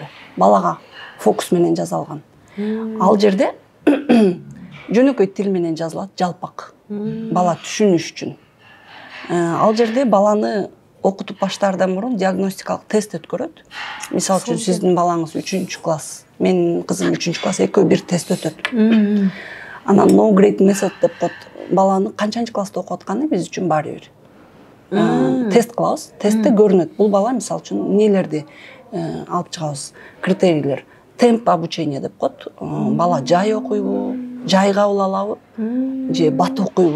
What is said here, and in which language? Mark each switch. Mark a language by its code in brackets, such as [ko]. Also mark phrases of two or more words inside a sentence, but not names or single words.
[ky] Балага фокус менен жазалган. Ал жерде жөнөкөй тил менен жазылат, жалпак. Бала түшүнүш үчүн. Ал жерде баланы окутуп баштаардан мурун диагностикалык тест өткөрөт. Мисалы үчүн сиздин балаңыз 3 класс, менин кызым 3 класс, экөө бир тест өтөт. Анан [en] no grade method [ky] деп коет. Баланы канчанчы класста окуп атканы биз үчүн баары бир. Тест кылабыз. Тестте көрүнөт. Бул бала мисалы үчүн нелерди алып чыгабыз? Критерийлер. [ru] Темп обучения [ky] деп коет. Бала жай окуйбу, жай кабыл алабы, же бат окуйбу?